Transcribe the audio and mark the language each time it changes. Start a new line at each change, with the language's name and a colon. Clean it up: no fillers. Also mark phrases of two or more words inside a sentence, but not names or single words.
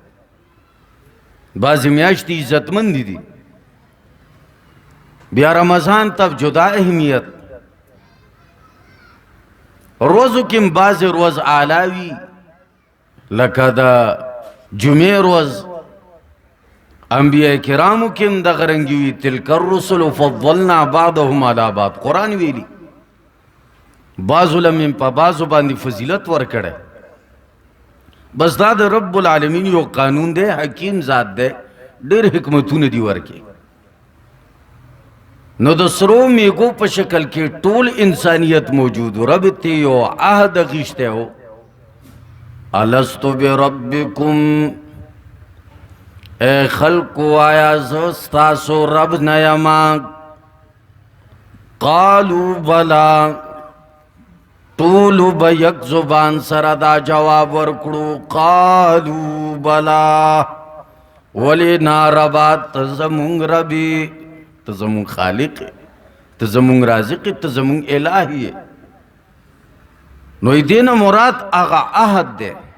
Pashto: بعضې میاشتې عزتمند دي. بیا رمضان ته جدا اهمیت. روزو کې بعضې روز اعلی وي لکه د جمعې روز. انبیاء کرامو کې هم دغه رنګې وي
Arabic: تلک الرسل فضلنا بعضهم علی بعض.
Pashto: قرآن ویلي بعضو لمن په بعضو باندې فضیلت ورکړی. بس دا د رب العالمین یو قانون دی. حکیم ذات دی. ډېر حکمتونه دي ورکې. نو د سرو میږو په شکل کې ټول انسانیت موجود و. رب ته یو عهد اخیستی و
Arabic: الستو بربکم
Pashto: اے خلقو آیا زه ستاسو رب نه یما؟
Arabic: قالو بلا.
Pashto: ټولو به یک زبان سره دا جواب ورکړو
Arabic: قالو بلا.
Pashto: ولې نه ربا ته زمونږ ربي، ته زمونږ خالق یې، ته زمونږ رازق یې، ته زمونږ الہ یې. نو دې نه مراد هغه عهد دی.